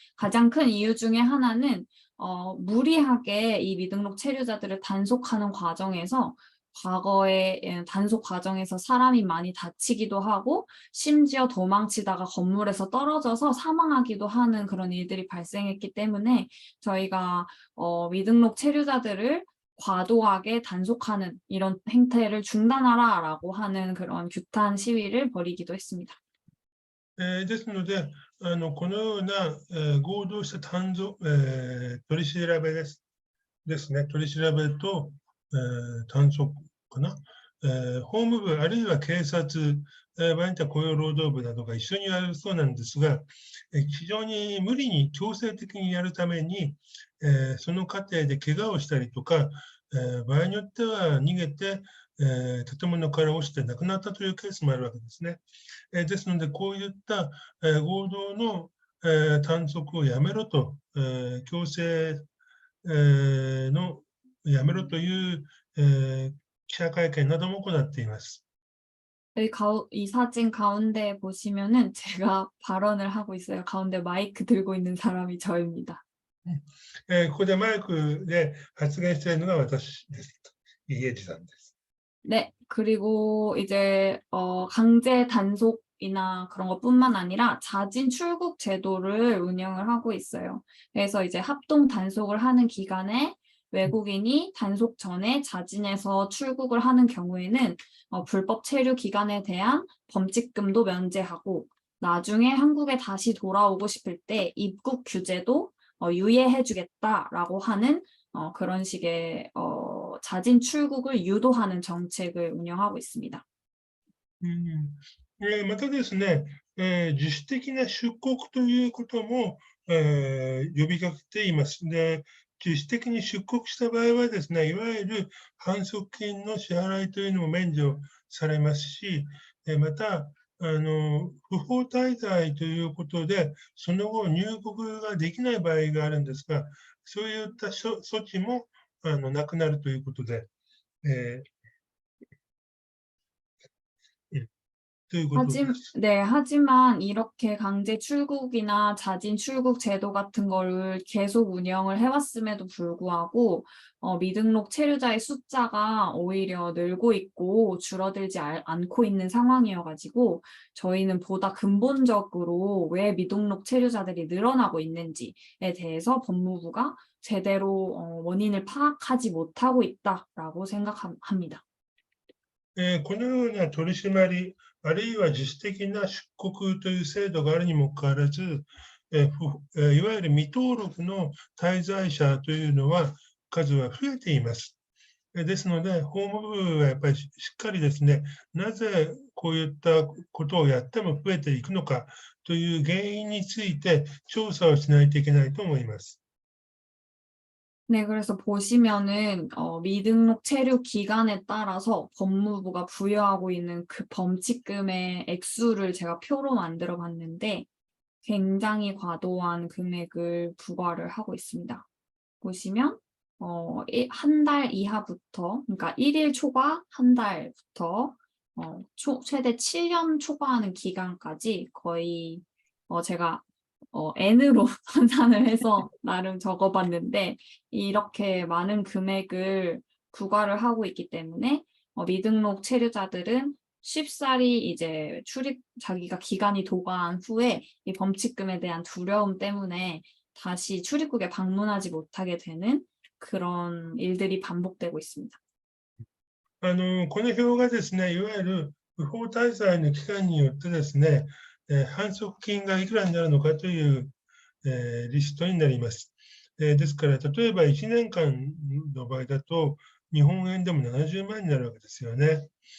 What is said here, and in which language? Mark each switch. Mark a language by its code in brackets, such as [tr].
[ko] 가장 큰 이유 중에 하나는 무리하게 이 미등록 체류자들을 단속하는 과정에서 과거에 단속 과정에서 사람이 많이 다치기도 하고 심지어 도망치다가 건물에서 떨어져서 사망하기도 하는 그런 일들이 발생했기 때문에 저희가 미등록 체류자들을 과도하게 단속하는 이런 행태를 중단하라라고 하는 그런 규탄 시위를 벌이기도 했습니다. [ja] ですので、このような、合同した取り調べですね、取り調べと、短縮かな、法務部あるいは警察、場合によっては雇用労働部などが一緒にやるそうなんですが、非常に無理に強制的にやるために、その過程で怪我をしたりとか、場合によっては逃げて、建物から落ちて亡くなったというケースもあるわけですね。ですので、こういった、合同の、短縮をやめろと、強制、のやめろという、記者会見なども行っています。 [ko] 이 사진 가운데 보시면은 제가 발언을 하고 있어요. 가운데 마이크 들고 있는 사람이 저입니다. [ja] ここでマイクで発言しているのが私です。 이혜지さんです。 [ko] 네, 그리고 이제 강제 단속이나 그런 것뿐만 아니라 자진 출국 제도를 운영을 하고 있어요. 그래서 이제 합동 단속을 하는 기간에 외국인이 단속 전에 자진해서 출국을 하는 경우에는 불법 체류 기간에 대한 범칙금도 면제하고 나중에 한국에 다시 돌아오고 싶을 때 입국 규제도 유예해주겠다라고 하는 그런 식의 자진 출국을 유도하는 정책을 운영하고 있습니다. [ja] またですね、自主的な出国ということも、呼びかけています。で、自主的に出国した場合はですね、いわゆる反則金の支払いというのも免除されますし、また、不法滞在ということで、その後入国ができない場合があるんですが、そういった措置もなくなるということで、ということです。 [ko] 하지만 이렇게 강제 출국이나 자진 출국 제도 같은 거를 계속 운영을 해왔음에도 불구하고 미등록 체류자의 숫자가 오히려 늘고 있고 줄어들지 않고 있는 상황이어가지고 저희는 보다 근본적으로 왜 미등록 체류자들이 늘어나고 있는지에 대해서 법무부가 제대로 원인을 파악하지 못하고 있다라고 생각합니다. [ja] このような取り締まり、あるいは自主的な出国という制度があるにもかかわらず、いわゆる未登録の滞在者というのは数は増えています。ですので、法務部はやっぱりしっかりですね、なぜこういったことをやっても増えていくのかという原因について調査をしないといけないと思います。 [ko] 네, 그래서 보시면은 미등록 체류 기간에 따라서 법무부가 부여하고 있는 그 범칙금의 액수를 제가 표로 만들어 봤는데 굉장히 과도한 금액을 부과를 하고 있습니다. 보시면 한 달 이하부터, 그러니까 1일 초과 한 달부터 최대 7년 초과하는 기간까지 거의 제가 N으로 환산을 해서 나름 적어봤는데 이렇게 많은 금액을 부과를 하고 있기 때문에 미등록 체류자들은 쉽사리 이제 자기가 기간이 도과한 후에 이 범칙금에 대한 두려움 때문에 다시 출입국에 방문하지 못하게 되는 그런 일들이 반복되고 있습니다. [ja] この表がですね、いわゆる不法滞在の期間によってですね、反則金がいくらになるのかという、リストになります。ですから、例えば1年間の場合だと、日本円でも70万になるわけですよね。